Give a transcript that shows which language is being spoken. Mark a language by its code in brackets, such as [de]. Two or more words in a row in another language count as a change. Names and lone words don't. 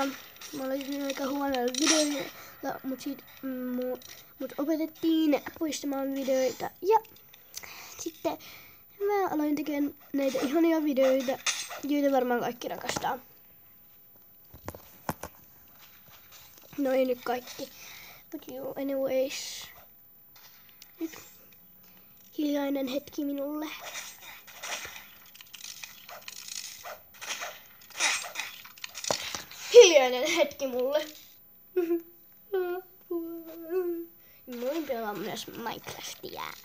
[fi] Mä olin aika huonoilla videoilla, mut opetettiin poistamaan videoita. Ja sitten mä aloin tekemään näitä ihania videoita, joita varmaan kaikki rakastaa. No ei nyt kaikki, [en] but you anyways. [fi] Nyt hiljainen hetki minulle. Hiljainen hetki mulle. Mä voin pelaa myös Minecraftia.